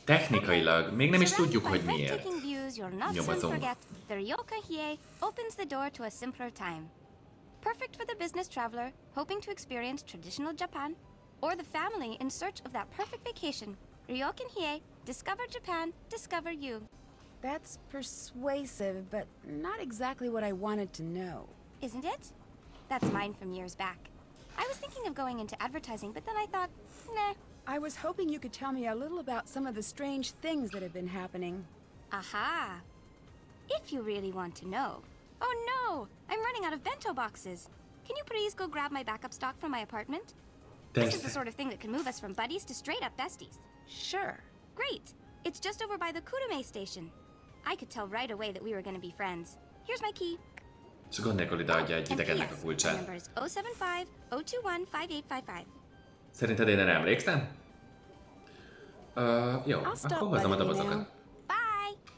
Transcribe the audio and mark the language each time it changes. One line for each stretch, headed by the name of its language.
Hungarian: Technikailag még nem is tudjuk, hogy miért.
English: Taking views, you'll not soon forget. The Ryokan Hiei opens the door to a simpler time. Perfect for the business traveler hoping to experience traditional Japan, or the family in search of that perfect vacation. Ryokan Hiei, discover Japan, discover you. That's persuasive, but not exactly what I wanted to know. Isn't it? That's mine from years back. I was thinking of going into advertising, but then I thought, nah. I was hoping you could tell me a little about some of the strange things that have been happening. Aha! If you really want to know. Oh no! I'm running out of bento boxes. Can you please go grab my backup stock from my apartment? This is the sort of thing that can move us from buddies to straight up besties. Sure. Great! It's just over by the Kurume station. I could tell right away that we were gonna be friends. Here's my key.
Hungarian: És gond nélkül ideadja egy idegennek a kulcsát.
English: My number is 075-021-5855.
Hungarian: Szerinted én erre emlékszem? Jó, akkor hozom a dobozokat.
English: Bye!